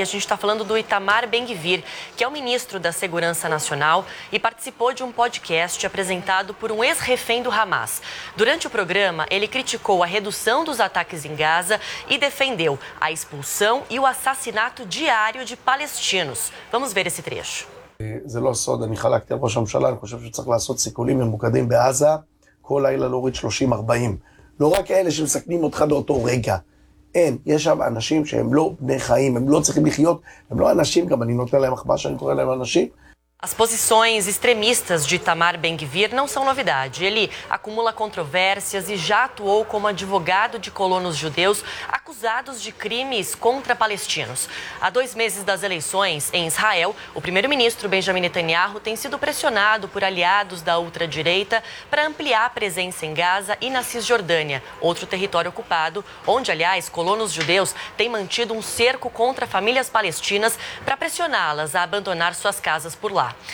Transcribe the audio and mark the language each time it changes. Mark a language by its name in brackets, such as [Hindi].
[Portuguese] A gente está falando do Itamar Ben-Gvir, que é o ministro da Segurança Nacional e participou de um podcast apresentado por um ex-refém do Hamas. Durante o programa, ele criticou a redução dos ataques em Gaza e defendeu a expulsão e o assassinato diário de palestinos. Vamos ver esse trecho. [Hebrew] זה לא סוד, אני חלקתי על ראש הממשלה, אני חושב שצריך לעשות סיכולים ממוקדים בעזה, כל לילה להוריד 30-40. לא רק אלה שמסכנים אותך באותו רגע. אין, יש שם אנשים שהם לא בני חיים, הם לא צריכים לחיות, הם לא אנשים, גם אני נותן להם אכפה שאני קורא להם אנשים. [Portuguese] As posições extremistas de Itamar Ben-Gvir não são novidade. Ele acumula controvérsias e já atuou como advogado de colonos judeus acusados de crimes contra palestinos. Há 2 meses das eleições em Israel, o primeiro-ministro Benjamin Netanyahu tem sido pressionado por aliados da ultradireita para ampliar a presença em Gaza e na Cisjordânia, outro território ocupado, onde, aliás, colonos judeus têm mantido um cerco contra famílias palestinas para pressioná-las a abandonar suas casas por lá.